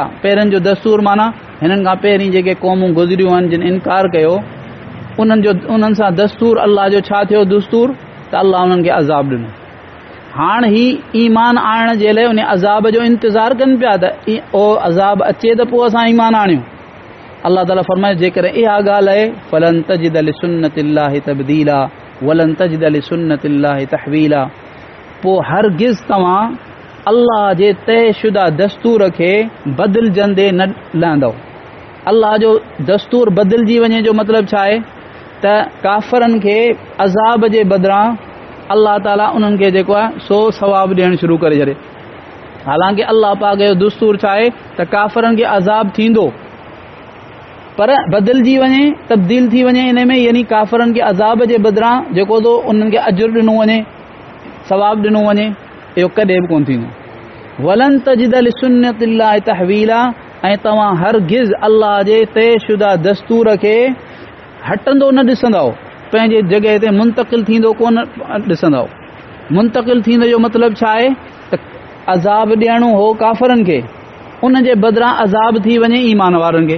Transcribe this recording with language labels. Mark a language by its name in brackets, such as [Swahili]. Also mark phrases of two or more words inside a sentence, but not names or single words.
[Sindhi] पहिरियनि जो दस्तूर माना हिननि खां पहिरीं जेके क़ौमूं गुज़रियूं आहिनि जिन इनकार कयो, उन्हनि सां दस्तूर अल्लाह जो छा थियो दस्तूर त अल्लाह उन्हनि खे अज़ाब ॾिनो। हाणे ही ईमान आणण जे लाइ उन अज़ाब जो इंतज़ारु कनि पिया त ओ अज़ाब अचे त पोइ असां ईमान आणियूं। [Arabic] الله تعالى [Sindhi] फरमाए जेकर इहा ॻाल्हि आहे [Arabic] فلن تجد لسنة الله تبديلا ولن تجد لسنة الله تحويلا, [Sindhi] पोइ हरगिज़ तव्हां अल्लाह जे तयशुदा दस्तूर खे बदिलजंदे न लहंदव। अल्लाह जो दस्तूर बदिलजी वञे जो मतिलबु छा आहे त काफ़रनि खे अज़ाब जे बदिरां [Arabic] الله تعالى [Sindhi] उन्हनि खे जेको आहे सो सवाबु ॾियणु शुरू करे छॾे। हालांकि अल्लाह पाक जो दस्तूर छा आहे त काफ़रनि खे अज़ाब थींदो, पर बदिलजी वञे, तब्दील थी वञे इन में, यानी काफ़रनि खे अज़ाब जे बदिरां जेको थो उन्हनि खे अजुर ॾिनो वञे, सवाबु ॾिनो वञे, इहो कॾहिं बि कोन थींदो। [Arabic] ولن تجد لسنة الله تحويلا, [Sindhi] ऐं तव्हां हरगिज़ अल्लाह जे तयशुदा दस्तूर खे हटंदो न ॾिसंदव, पंहिंजे जॻह ते मुंतक़िल थींदो कोन ॾिसंदव। मुंतक़िल थींदो जो मतिलबु छा आहे त अज़ाब ॾियणो हो काफ़रनि खे, उन जे बदिरां अज़ाब थी वञे ईमान वारनि खे।